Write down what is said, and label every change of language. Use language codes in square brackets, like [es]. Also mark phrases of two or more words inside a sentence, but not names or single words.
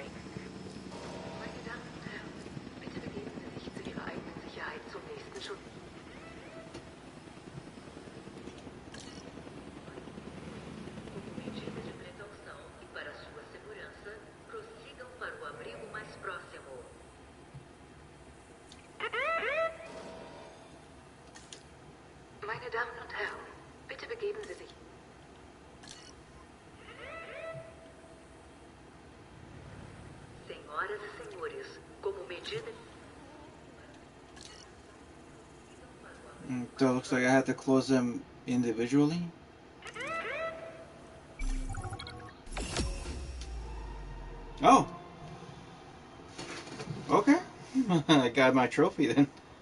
[de] Meine Damen und Herren, bitte begeben Sie sich zu Ihrer eigenen Sicherheit zum nächsten Schutz. [pt] Como medida de precaução e para sua segurança, prossigam para o abrigo mais próximo. [de] Meine Damen und Herren, bitte begeben Sie sich. [pt] Senhoras e senhores, como medida... [en] So it looks like I have to close them individually. Oh! Okay. I got my trophy then.